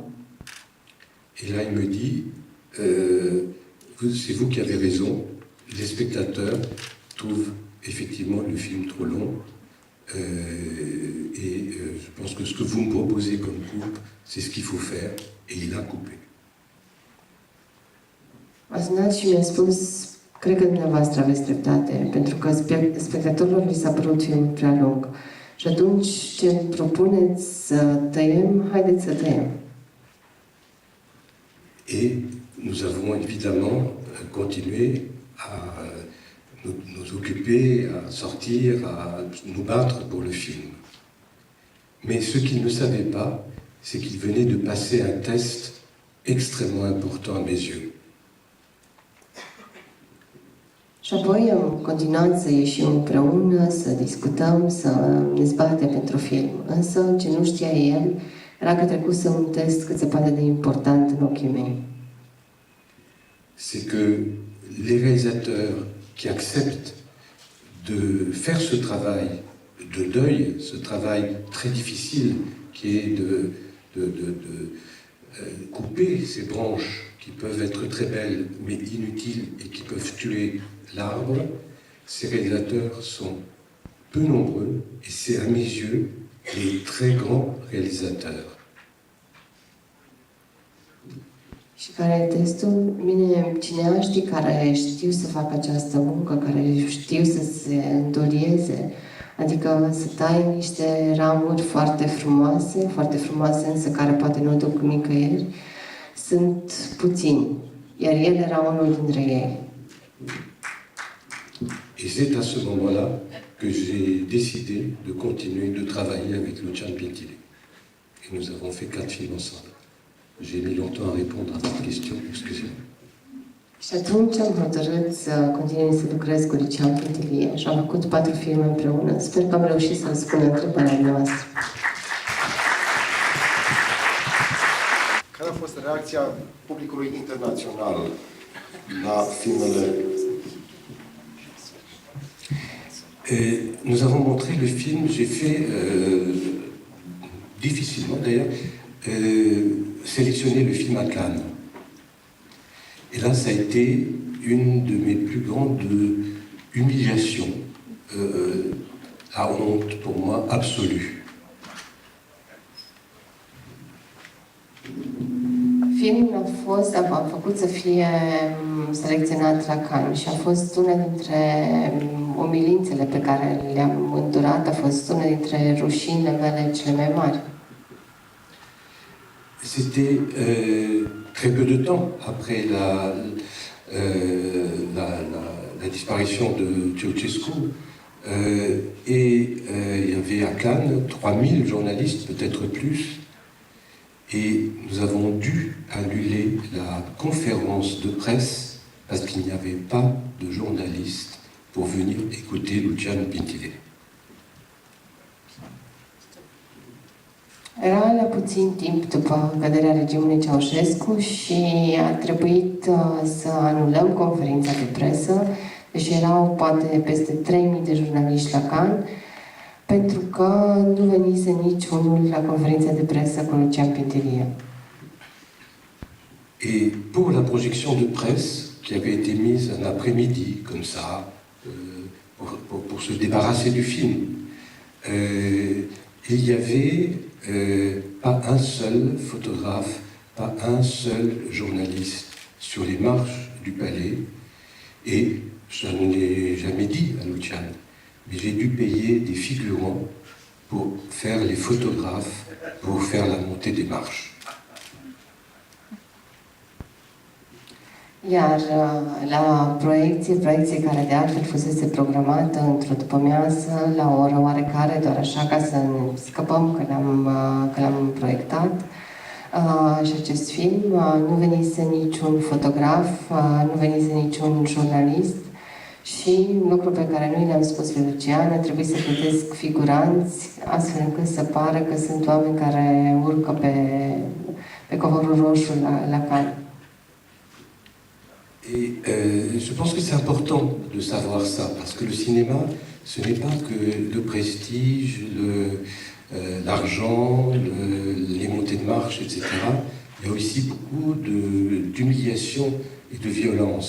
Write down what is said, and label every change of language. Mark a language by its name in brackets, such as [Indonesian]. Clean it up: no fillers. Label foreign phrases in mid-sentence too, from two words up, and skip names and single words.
[French] Et là, il me dit, c'est vous qui avez raison, les spectateurs trouvent effectivement le film trop long, et je pense que ce que vous me proposez comme coupe, c'est ce qu'il faut faire, et il a coupé. [Romanian] A sunat și mi-a spus, cred că dumneavoastră aveți dreptate, pentru că spectatorilor li s-a părut filmul prea lung. Și atunci ce îmi propuneți să tăiem, haideți să tăiem. [French] Et nous avons évidemment continué à nous occuper, à sortir, à nous battre pour le film. Mais ce qu'il ne savait pas, c'est qu'il venait de passer un test extrêmement important à mes yeux. [Romanian] Și apoi am continuat să ieșim împreună, să discutăm, să ne zbatem pentru film. Însă, ce nu știa el, era că trecuse un test cât se poate de important în ochii mei. [French] C'est que les réalisateurs qui acceptent de faire ce travail de deuil, ce travail très difficile qui est de couper ces branches qui peuvent être très belles mais inutiles et qui peuvent tuer l'arbre, ces réalisateurs sont peu nombreux et c'est à mes yeux les très grands réalisateurs. [Romanian] Și care e testul? Bine, cineaștii care știu să facă această muncă, care știu să se îndolieze, adică să taie niște ramuri foarte frumoase, însă care poate nu duc nicăieri, sunt puțini, iar el era unul dintre ei. [French] Et c'est à ce moment-là que j'ai décidé de continuer de travailler avec Lucian Pintile. Et nous avons fait 4 films ensemble. J'ai mis longtemps à répondre à votre question, excusez-moi. [Romanian] Și atunci am hotărât să continui să lucrez cu Lucian Pintilie și am făcut 4 filme împreună. Sper că am reușit să răspund întrebarea noastră. Care a fost reacția publicului internațional la filmele? [French] Nous avons montré le film, j'ai fait, difficilement d'ailleurs, sélectionner le film à Cannes. Et là, ça a été une de mes plus grandes humiliations, la honte pour moi absolue. [Romanian] Filmul am făcut să fie selecționat la Cannes și a fost una dintre umilințele pe care le-am îndurat, a fost una dintre rușinile mele cele mai mari. [French] C'était très peu de temps après la disparition de Ceausescu. Et il y avait à Cannes 3000 journalistes, peut-être plus. Et nous avons dû annuler la conférence de presse parce qu'il n'y avait pas de journalistes pour venir écouter Lucian Pintile. [Romanian] Era la puțin timp după căderea regimului Ceaușescu și a trebuit să anulăm conferința de presă, deși erau poate peste 3000 de jurnaliști la Cannes. pentru că nu venise niciunul la conferința de presă cu Lucian Pintilie. [French] Et pour la projection de presse qui avait été mise un après-midi, comme ça, pour se débarrasser du film, il n'y avait pas un seul photographe, pas un seul journaliste sur les marches du palais. Et je ne l'ai jamais dit à Lucian, mais j'ai dû payer des figurants pour faire les photographes, pour faire la montée des marches. [Romanian] Iar la proiecție care de altfel fusese programată într-o după-amiază, la o oră oarecare, doar așa ca să ne scăpăm că l-am proiectat, și acest film, nu venise niciun fotograf, nu venise niciun jurnalist și lucru pe care noi le-am spus lui Lucian, trebuie să plătesc figuranți astfel încât să pară că sunt oameni care urcă pe covorul roșu la Cannes. [French] Et je pense que c'est important de savoir ça, parce que le cinéma, ce n'est pas que le prestige, l'argent, les montées de marche, etc. Il y a aussi beaucoup d'humiliation et de violence.